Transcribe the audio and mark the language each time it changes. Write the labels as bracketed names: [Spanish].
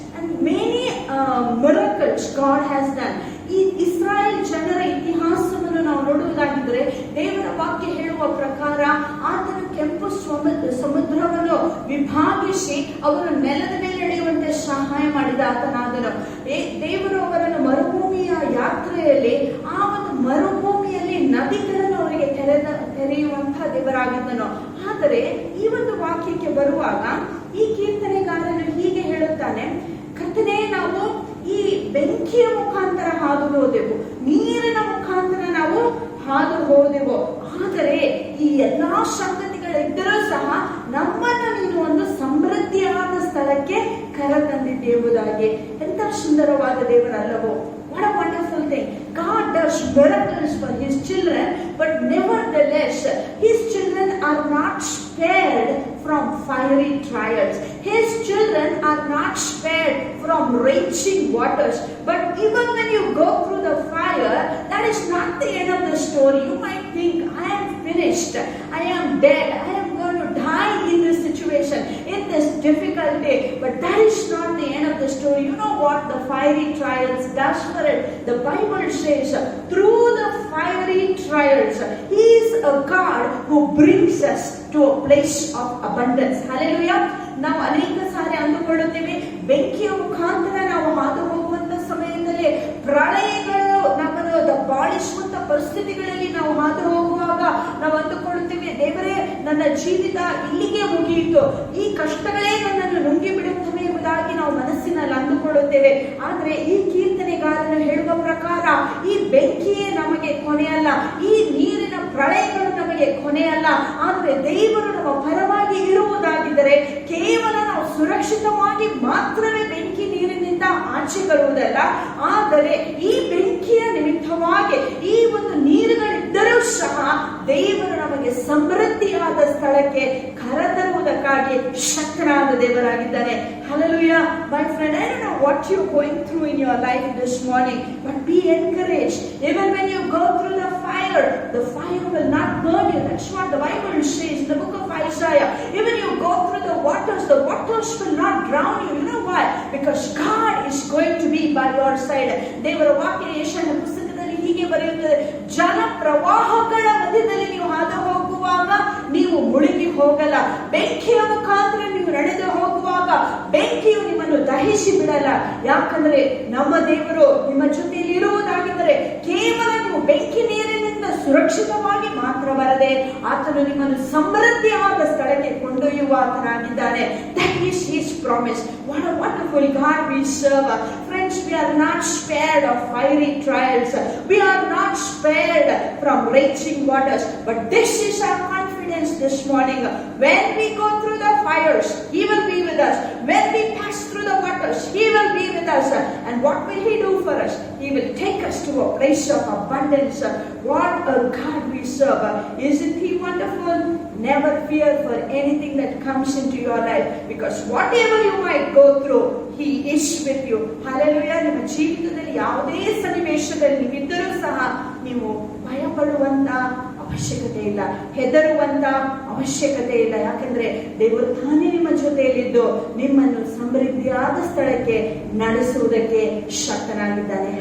[English] And many miracles God has done. [Kannada] ಈ ಇಸ್ರಾಯೇಲ್ ಜನರ ಇತಿಹಾಸವನ್ನು ನಾವು ನೋಡುವುದಾಗಿದ್ದರೆ ದೇವರ ವಾಕ್ಯ ಹೇಳುವ ಪ್ರಕಾರ ಆತನ ಕೆಂಪು ಸಮುದ್ರವನ್ನು ವಿಭಾಗಿಸಿ ಅವರು ನೆಲದ ಮೇಲೆ ನಡೆಯುವಂತೆ ಸಹಾಯ ಮಾಡಿದ ಆತನಾದನು. ದೇವರು ಅವರನ್ನು ಮರುಭೂಮಿಯ ಯಾತ್ರೆಯಲ್ಲಿ ಆ ಒಂದು ಮರುಭೂಮಿಯಲ್ಲಿ ನದಿಗಳನ್ನು ಅವರಿಗೆ ತೆರೆಯುವಂತಹ ದೇವರಾಗಿದ್ದನು. ಆದರೆ ಈ ಒಂದು ವಾಕ್ಯಕ್ಕೆ ಬರುವಾಗ ಈ ಕೀರ್ತನೆಗಾರನು ಹೀಗೆ ಹೇಳುತ್ತಾನೆ, ಕರ್ತನೇ, ನಾವು ಈ ಬೆಂಕಿಯ ಮುಖಾಂತರ ಹಾದು ಹೋದೆವು, ನೀರಿನ ಮುಖಾಂತರ ನಾವು ಹಾದು ಹೋದೆವು, ಆದರೆ ಈ ಎಲ್ಲಾ ಸಂಗತಿಗಳಿದ್ದರೂ ಸಹ ನಮ್ಮನ್ನು ನೀನು ಒಂದು ಸಮೃದ್ಧಿಯಾದ ಸ್ಥಳಕ್ಕೆ ಕರೆತಂದಿದ್ದೆ ಎಂಬುದಾಗಿ. ಎಂತ ಸುಂದರವಾದ ದೇವರಲ್ಲವೋ. [English] What a wonderful thing. God does miracles for His children, but nevertheless, His children are not spared from fiery trials. His children are not spared from raging waters. But even when you go through the fire, that is not the end of the story. You might think, I am finished, I am dead, I am going to die in this situation, in this difficulty. But that is not the end of the story. You know what the fiery trials does for it? The Bible says, through the fiery trials, He is a God who brings us to a place of abundance. Hallelujah. [Kannada] ನಾವು ಅನೇಕ ಸಾರಿ ಅಂದುಕೊಳ್ಳುತ್ತೇವೆ, ಬೆಂಕಿಯ ಮುಖಾಂತರ ನಾವು ಹಾದು ಹೋಗುವಂತ ಸಮಯದಲ್ಲಿ ಪ್ರಳಯಗಳು ನಮ್ಮನ್ನು ದಬ್ಬಾಳಿಸುವಂತ ಪರಿಸ್ಥಿತಿಗಳಲ್ಲಿ ನಾವು ಹಾದು ಹೋಗುವಾಗ ನಾವು ಅಂದುಕೊಳ್ಳುತ್ತೇವೆ, ದೇವರೇ, ನನ್ನ ಜೀವಿತ ಇಲ್ಲಿಗೆ ಮುಗಿಯಿತು, ಈ ಕಷ್ಟಗಳೇ ನನ್ನನ್ನು ನುಂಗಿ ಬಿಡುತ್ತವೆ ಎಂಬುದಾಗಿ ನಾವು ಮನಸ್ಸಿನಲ್ಲಿ ಅಂದುಕೊಳ್ಳುತ್ತೇವೆ. ಆದ್ರೆ ಈ ಕೀರ್ತನೆಗಾರನು ಹೇಳುವ ಪ್ರಕಾರ ಈ ಬೆಂಕಿಯೇ ನಮಗೆ ಕೊನೆಯಲ್ಲ, ಈ ನೀರಿನ ಪ್ರಳಯಗಳು ನಮಗೆ ಕೊನೆಯಲ್ಲ. ಆದ್ರೆ ದೇವರು ನಮ್ಮ ಪರವಾಗಿ ಇರುವುದಾಗಿದ್ದರೆ ಕೇವಲ ನಾವು ಸುರಕ್ಷಿತವಾಗಿ ಮಾತ್ರವೇ ಬೆಂಕಿ ನೀರಿನಿಂದ ಆಚೆ ಬರುವುದಲ್ಲ, ಆದರೆ ಈ ಬೆಂಕಿಯ ನಿಮಿತ್ತವಾಗಿ ಈ ಒಂದು ನೀರುಗಳಿದ್ದರೂ ಸಹ ದೇವರು ನಮಗೆ ಸಮೃದ್ಧಿಯಾದ ಸ್ಥಳಕ್ಕೆ ಕರೆತರುವುದಕ್ಕಾಗಿ ಶಕ್ತನಾದ ದೇವರಾಗಿದ್ದಾನೆ. [English] Hallelujah. My friend, I don't know what you're going through in your life this morning, but be encouraged. Even when you go through the fire will not burn you. That's what the Bible says in the book of Isaiah. Even you go through the waters will not drown you. You know why? Because God is going to be by your side. [Kannada] ದೇವರ ವಾಕ್ಯ ಯೆಶಾಯನ ಪುಸ್ತಕದಲ್ಲಿ ಹೀಗೆ ಬರೆಯುತ್ತದೆ, ಜಲ ಪ್ರವಾಹಗಳ ಮಧ್ಯದಲ್ಲಿ ನೀವು ಹಾದು ಹೋಗುವಾಗ ನೀವು ಮುಳುಗಿ ಹೋಗಲ್ಲ. ಬೆಂಕಿಯ ಮುಖಾಂತರ ನೀವು ನಡೆದು ಹೋಗುವಾಗ ಬೆಂಕಿಯು ನಿಮ್ಮನ್ನು ದಹಿಸಿ ಬಿಡಲ್ಲ. ಯಾಕಂದ್ರೆ ನಮ್ಮ ದೇವರು ನಿಮ್ಮ ಜೊತೆಯಲ್ಲಿ ಇರುವುದಾಗಿದ್ದರೆ ಕೇವಲ ನೀವು ಬೆಂಕಿ ನೀರಿನಿಂದ ಸುರಕ್ಷಿತವಾಗಿ ಮಾತ್ರ ಬರದೆ ಆತನು ನಿಮ್ಮನ್ನು ಸಮೃದ್ಧಿಯಾದ ಸ್ಥಳಕ್ಕೆ ಕೊಂಡೊಯ್ಯುವ ಆತನಾಗಿದ್ದಾನೆ. [English] That is his promise. What a wonderful God we serve. Friends, we are not spared of fiery trials. We are not spared from raging waters. But this is our confidence this morning. When we go through the fires, he will be with us. When we pass through the waters, he will be with us. And what will he do for us? He will take us to a place of abundance. What a God we serve. Isn't he wonderful? Never fear for anything that comes into your life, because whatever you might go through, he is with you. Hallelujah. [Kannada] ನಿಮ್ಮ ಜೀವಿತದಲ್ಲಿ ಯಾವುದೇ ಸನ್ನಿವೇಶದಲ್ಲಿ ನೀವಿದ್ದರೂ ಸಹ ನೀವು ಭಯ ಪಡುವಂತ ಅವಶ್ಯಕತೆ ಇಲ್ಲ, ಹೆದರುವಂತ ಅವಶ್ಯಕತೆ ಇಲ್ಲ. ಯಾಕಂದ್ರೆ ದೇವರು ತಾನೇ ನಿಮ್ಮ ಜೊತೆಯಲ್ಲಿದ್ದು ನಿಮ್ಮನ್ನು ಸಮೃದ್ಧಿಯಾದ ಸ್ಥಳಕ್ಕೆ ನಡೆಸುವುದಕ್ಕೆ ಶಕ್ತನಾಗಿದ್ದಾನೆ.